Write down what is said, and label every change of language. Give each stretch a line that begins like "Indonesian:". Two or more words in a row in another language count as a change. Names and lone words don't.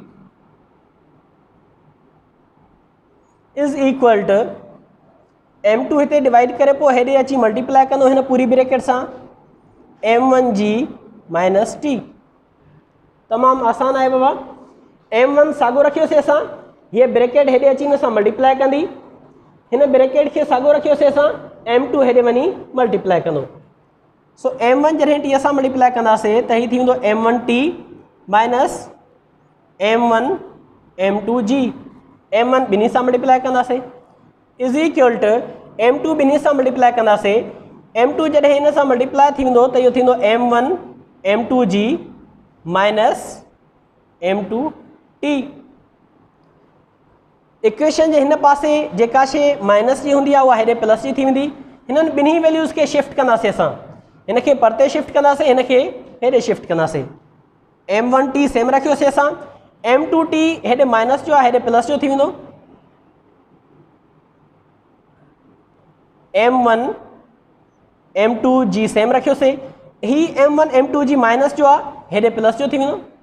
English: is equal to m2
Sindhi: हिते डिवाइड करे पोइ हेॾे अची मल्टीप्लाई कंदो हिन पूरी ब्रैकेट सां
English: m1g minus t
Sindhi: तमामु आसान आहे बाबा m1 साॻियो रखियोसीं असां हीअ ब्रैकेट हेॾे अची हिन सां मल्टीप्लाई कंदी हिन ब्रैकेट खे साॻियो रखियोसीं असां m2 हेॾे वञी मल्टीप्लाई कंदो सो m1 जॾहिं टी सां मल्टीप्लाई कंदासीं त हीअ थी वेंदो
English: m1t minus m1 m2g
Sindhi: m1 ॿिन्ही सां मल्टीप्लाई कंदासीं
English: is equal to m2
Sindhi: ॿिन्ही सां मल्टीप्लाई कंदासीं m2 जॾहिं हिन सां मल्टीप्लाई थी वेंदो त इहो थींदो
English: m1 m2g minus
Sindhi: m2t इक्वेशन जे हिन पासे जेका शइ माइनस जी हूंदी आहे उहा हेॾे प्लस जी थी वेंदी हिननि ॿिन्ही वैल्यूज़ खे शिफ्ट कंदासीं असां हिन खे परते शिफ्ट कंदासीं हिन खे हेॾे शिफ्ट कंदासीं m1t सेम रखियोसीं असां m2t हेॾे माइनस जो आहे हेॾे प्लस जो थी वेंदो m1 m2 जी सेम रखियोसीं ही m1 m2 जी माइनस जो आहे हेॾे प्लस जो थी वेंदो